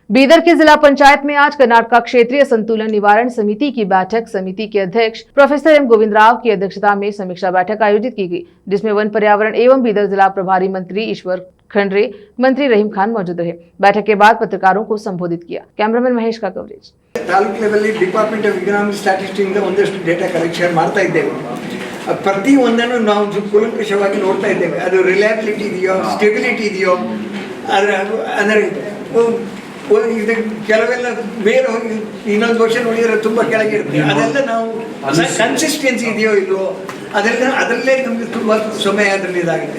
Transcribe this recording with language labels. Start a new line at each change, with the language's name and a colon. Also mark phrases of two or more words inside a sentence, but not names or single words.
Hindi: बीदर की जिला पंचायत में आज कर्नाटक क्षेत्रीय संतुलन निवारण समिति की बैठक समिति के अध्यक्ष प्रोफेसर एम गोविंद राव की अध्यक्षता में समीक्षा बैठक आयोजित की गई, जिसमें वन पर्यावरण एवं बीदर जिला प्रभारी मंत्री ईश्वर खंड्रे, मंत्री रहीम खान मौजूद रहे। बैठक के बाद पत्रकारों को संबोधित किया। कैमरामैन महेश का कवरेज।
English: taluk level department of economic statistics
Kannada: ಒಂದಷ್ಟು ಡೇಟಾ ಕಲೆಕ್ಷನ್ ಮಾಡ್ತಾ ಇದ್ದೇವೆ. ಪ್ರತಿ ಒಂದನ್ನು ನಾವು ಕೂಲಂಕಷವಾಗಿ ನೋಡ್ತಾ ಇದ್ದೇವೆ. ಅದು ರಿಲಯಬಿಲಿಟಿ ಇದೆಯೋ, ಸ್ಟೆಬಿಲಿಟಿ ಇದೆಯೋ, ಅಂದರೆ ಕೆಲವೆಲ್ಲ ಬೇರೆ ಹೋಗಿ ಇನ್ನೊಂದು ವರ್ಷ ನೋಡಿದರೆ ತುಂಬ ಕೆಳಗೆ ಇರುತ್ತೆ. ಅದೆಲ್ಲ ನಾವು ಕನ್ಸಿಸ್ಟೆನ್ಸಿ ಇದೆಯೋ ಇಲ್ವೋ ಅದರಲ್ಲೇ ನಮಗೆ ತುಂಬ ಸಮಯ ಅದರಲ್ಲಿ ಇದಾಗುತ್ತೆ.